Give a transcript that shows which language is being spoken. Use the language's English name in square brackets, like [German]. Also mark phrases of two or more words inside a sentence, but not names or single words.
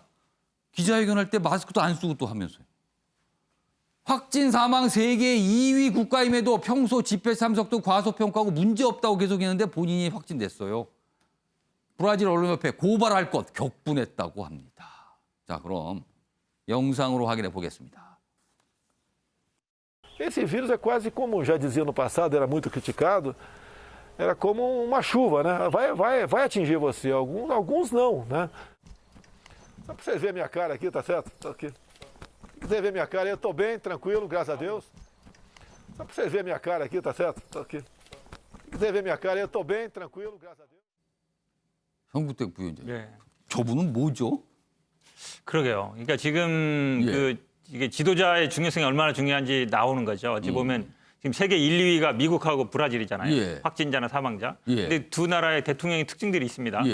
[Korean] 기자회견할 때 마스크도 안 쓰고 또 하면서요. 확진 사망 세계 2위 국가임에도 평소 집회 참석도 과소평가하고 문제없다고 계속했는데 본인이 확진됐어요. 브라질 언론협회 고발할 것 격분했다고 합니다. 자, 그럼 영상으로 확인해 보겠습니다. [Portuguese] Esse vírus é quase como já dizia no passado, era muito criticado, era como uma chuva, né? Vai atingir você, alguns não, né? Só para vocês verem minha cara aqui, tá certo? Tô aqui. Se quiser ver minha cara, eu estou bem, tranquilo, graças a Deus. Só para vocês verem minha cara aqui, tá certo? Tô aqui. Se quiser ver minha cara, eu estou bem, tranquilo, graças a Deus. [Korean] 현구택 부위원장. 네. 저분은 뭐죠? 그러게요. 그러니까 지금 이게 지도자의 중요성이 얼마나 중요한지 나오는 거죠. 어찌 보면 지금 세계 1, 2위가 미국하고 브라질이잖아요. 예. 확진자나 사망자. 예. 근데 두 나라의 대통령의 특징들이 있습니다.